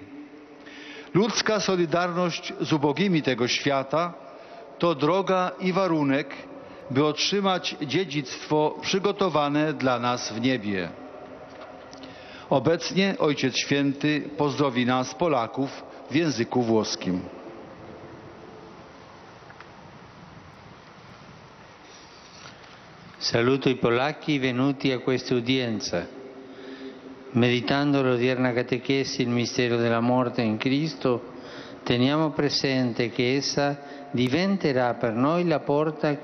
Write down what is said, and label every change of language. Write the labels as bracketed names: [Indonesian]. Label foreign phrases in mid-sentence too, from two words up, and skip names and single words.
[Polish] Ludzka solidarność z ubogimi tego świata to droga i warunek, by otrzymać dziedzictwo przygotowane dla nas w niebie. Obecnie Ojciec Święty pozdrowi nas, Polaków, w języku włoskim. [Italian] Saluto i polacchi venuti a questa udienza. Meditando l'odierna catechesi il mistero della morte in Cristo, teniamo presente che essa diventerà per noi la porta